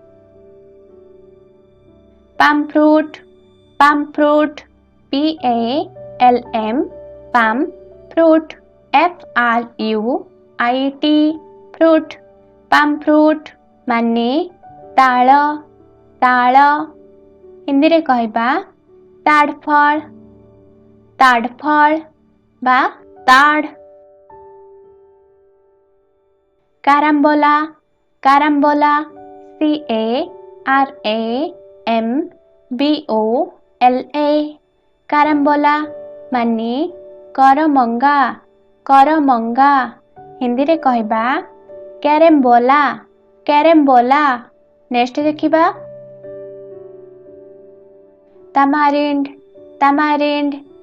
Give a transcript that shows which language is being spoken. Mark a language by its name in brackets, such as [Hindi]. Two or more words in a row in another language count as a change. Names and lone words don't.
[English] palmfruit palmfruit P-A-L-M palm fruit F-R-U-I-T fruit palmfruit [Odia] ମାନେ ତାଳ ତାଳ ହିନ୍ଦୀରେ କହିବା ତାଡଫଳ ତାଡଫଳ ବା ତାଡ [English] carambola carambola C-A-R-A-M-B-O-L-A carambola [Odia] ମାନେ କରମଙ୍ଗା କରମଙ୍ଗା ହିନ୍ଦୀରେ କହିବା [English] carambola carambola [Odia] ନେକ୍ସଟ ଦେଖିବା [English] tamarind tamarind